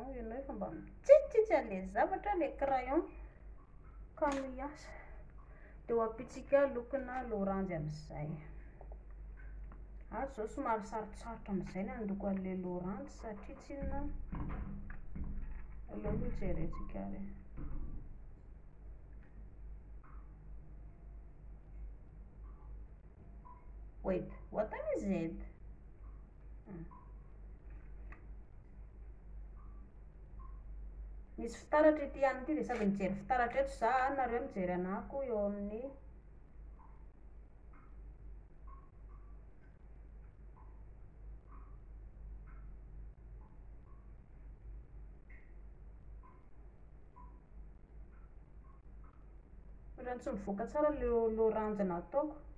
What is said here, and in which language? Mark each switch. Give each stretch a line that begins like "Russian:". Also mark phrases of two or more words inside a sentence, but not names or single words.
Malagasy: Ianao efa mba mitsitsitsy an'ilay zavatra ilay crayon ka miasa. Dia ho ampitsika lokona loranjy amin'izay. Ato izao somary sarotsarotra amin'izay ny handoko an'ilay loranjy satria tsy inona aloha aloha jerentsika ary.
English: Wait, what time is it?
Malagasy: Misy fitaratra ety ihany ity dia sady mijery fitaratra eto za, nareo mijery anahy koa eo amin'ny ohatrany tsy mivoaka tsara ilay loranjy nataoko.